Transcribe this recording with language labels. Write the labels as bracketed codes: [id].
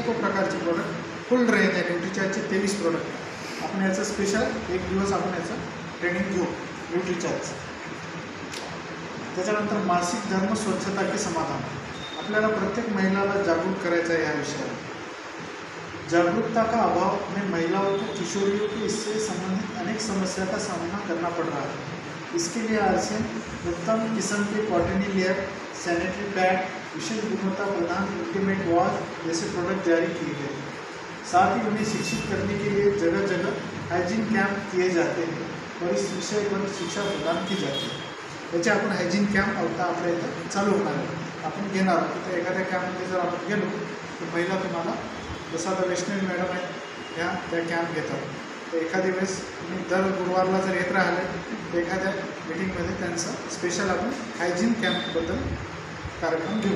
[mr] अनेक प्रकारचे प्रोडक्ट फुल रेंज आहे न्यूट्रीचार्जचे 23 प्रोडक्ट। आपण याचं स्पेशल एक दिवस आपण याचं ट्रेनिंग घेऊ न्यूट्रीचार्ज। त्याच्यानंतर [hi] मासिक धर्म स्वच्छता के समाधान, [mr] आपल्याला प्रत्येक महिलाला जागरूक करायचं आहे या विषयावर। [hi] जागरूकता का अभाव में महिलाओं को, किशोरियों को इससे संबंधित अनेक समस्या का सामना करना पड़ रहा है। इसके लिए आरसीएम उत्तम किस्म के कॉटनी लेयर, सैनिटरी पैड, विशेष गुणवत्ता प्रदान अल्टीमेट वॉश जैसे प्रोडक्ट जारी किए गए। साथ ही उन्हें शिक्षित करने के लिए जगह जगह हाइजीन कैंप किए जाते हैं और इस विषय पर शिक्षा प्रदान की जाती है। [mr] त्याचे आपण हायजीन कॅम्प आता आपल्या इथं चालू होणार आहे, आपण घेणार आहोत। तर एखाद्या कॅम्पमध्ये जर आपण गेलो तर महिला तुम्हाला, जसं आता वैष्णवी मॅडम आहेत ह्या त्या कॅम्प घेतात, तर एखाद्या वेळेस तुम्ही दर गुरुवारला जर येत राहिले तर एखाद्या मीटिंगमध्ये त्यांचं स्पेशल आपण हायजीन कॅम्पबद्दल कार्यक्रम घेऊ।